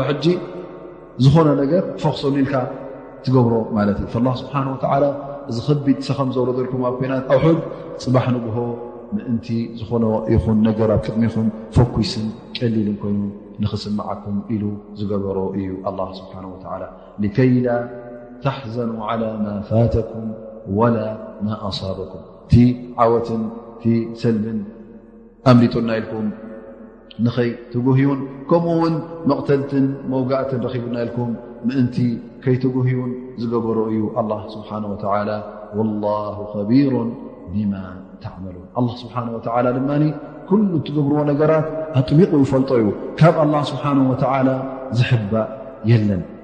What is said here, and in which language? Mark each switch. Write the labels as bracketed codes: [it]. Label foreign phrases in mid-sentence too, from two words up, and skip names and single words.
[ti] ሕጂ ዝኾነ ነገር ፈኽሰሉ ኢልካ ትገብሮ ማለት እዩ [ar] فالله سبحانه وتعالى [ti] እዚ ከቢድ ሰኸም ዘውረደልኩም ኣብ ኩናት ኣውሑድ ፅባሕ ንግሆ ምእንቲ ዝኾነ ይኹን ነገር ኣብ ቅድሚኹም ፎኩስን ቀሊልን ኮይኑ ንኽስምዓኩም ኢሉ ዝገበሮ እዩ [ar] الله سبحانه وتعالى لكي لا تحزنوا على ما فاتكم ولا ما أصابكم [ti] ቲ ዓወትን ቲ ሰልብን ኣምሊጡና ኢልኩም ንኸይ ትጉህዩን ከምኡውን መቕተልትን መውጋእትን ረኺቡና ኢልኩም ምእንቲ ከይትጉህዩን ዝገበሮ እዩ [ar] الله سبحانه وتعالى والله خبير بما تعملون الله سبحانه وتعالى [ti] ድማኒ ኩሉ እትገብርዎ ነገራት ኣጥቢቑ ይፈልጦ እዩ ካብ [ar] الله سبحانه وتعالى [ti] ዝሕባእ የለን